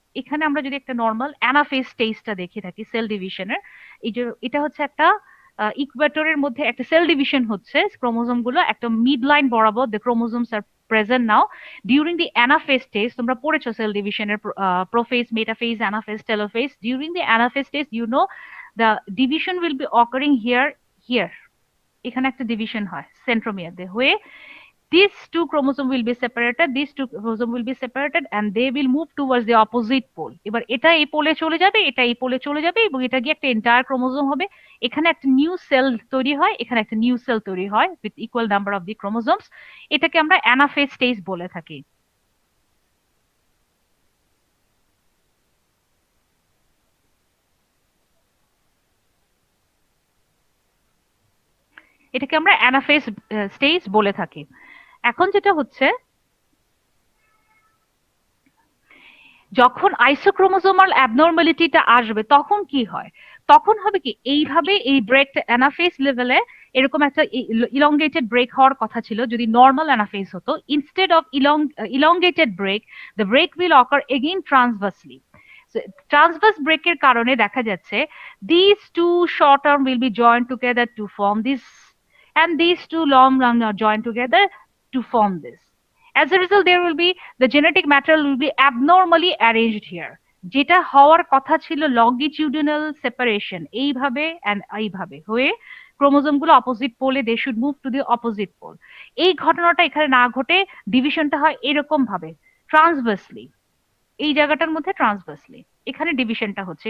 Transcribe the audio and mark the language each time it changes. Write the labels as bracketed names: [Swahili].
[Bangla] এখানে আমরা যদি একটা নর্মাল অ্যানাফেজ স্টেজটা দেখে থাকি সেল ডিভিশনের, এই যে এটা হচ্ছে একটা ইকুয়েটরের মধ্যে একটা সেল ডিভিশন হচ্ছে, ক্রোমোজোম গুলো একটা মিড লাইন বরাবর [English] The chromosomes are present now during the anaphase stage. [Bangla] তোমরা পড়েছো সেল ডিভিশনের prophase, metaphase, anaphase, telophase. [English] during the anaphase stage you know the division will be occurring here, [Bangla] এখানে একটা division হয় সেন্ট্রোমিয়ার দিয়ে হয়ে, [English] these two chromosome will be separated, these two chromosome will be separated and they will move towards the opposite pole। [Bangla] এবার এটা এই পোলে চলে যাবে, এটা এই পোলে চলে যাবে এবং এটা গিয়ে একটা এন্টায়ার ক্রোমোজোম হবে। এখানে একটা নিউ সেল তৈরি হয়, এখানে একটা নিউ সেল তৈরি হয় [English] With equal number of the chromosomes. [Bangla] এটাকে আমরা অ্যানাফেজ স্টেজ বলে থাকি। এটাকে আমরা অ্যানাফেজ স্টেজ বলে থাকি। এখন যেটা হচ্ছে, যখন আইসোক্রোমোজোমাল অ্যাবনর্মালিটিটা আসবে তখন কি হয়? তখন হবে কি, এইভাবে এই ব্রেকটা অ্যানাফেজ লেভেলে এরকম একটা ইলংগেটেড ব্রেক হওয়ার কথা ছিল যদি নর্মাল অ্যানাফেজ হতো। [English] Instead of elongated break, the break will occur again transversely. [Bangla] Transverse ব্রেকের কারণে দেখা যাচ্ছে [English] This two short arm will be join together to form this, and these two long arms are joined together to form this। As a result, there will be the genetic material will be abnormally arranged here। [Bangla] যেটা হওয়ার কথা ছিল longitudinal separation, এইভাবে and এইভাবে হয়ে chromosome গুলো opposite পোলে, [English] They should move to the opposite pole. [Bangla] এই ঘটনাটা এখানে না ঘটে, ডিভিশনটা হয় এরকম ভাবে ট্রান্সভার্সলি, এই জায়গাটার মধ্যে ট্রান্সভার্সলি এখানে ডিভিশনটা হচ্ছে।